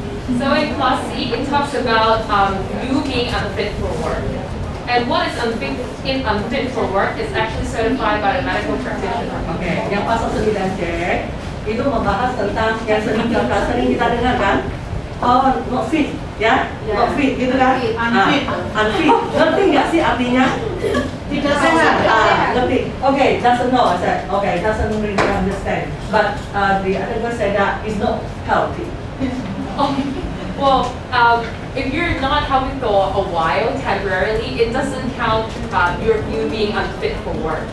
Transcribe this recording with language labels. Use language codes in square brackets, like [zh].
[en] So in class C, it talks about you being unfit for work. And what is unfit for work is actually certified by the medical practitioner. [id] Oke, yang pasal 9C itu membahas tentang yang sering kita dengar kan? [en] Oh, not fit, ya? Not fit, [id] gitu kan? [en] Unfit. Unfit. [id] Ngerti nggak sih artinya? Tidak sehat. Ngerti. [en] Okay, doesn't know. I said, okay, doesn't really understand. But the other girl said that it's not healthy. Well, if you're not healthy for a while temporarily, it doesn't count you being unfit for work.